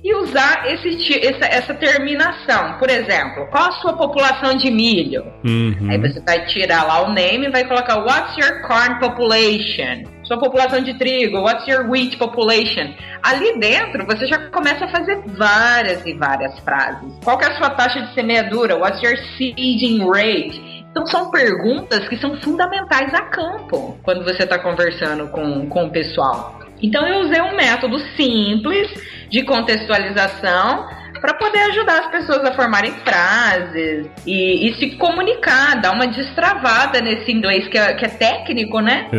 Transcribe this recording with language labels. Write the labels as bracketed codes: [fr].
[pt] e usar essa terminação. Por exemplo, qual a sua população de milho? Aí você vai tirar lá o name e vai colocar [en] what's your corn population? [pt] Sua população de trigo, [en] what's your wheat population? [pt] Ali dentro você já começa a fazer várias e várias frases. Qual que é a sua taxa de semeadura? [en] What's your seeding rate? [pt] Então são perguntas que são fundamentais a campo quando você está conversando com o pessoal. Então eu usei um método simples de contextualização para poder ajudar as pessoas a formarem frases e se comunicar, dar uma destravada nesse inglês que é técnico, né?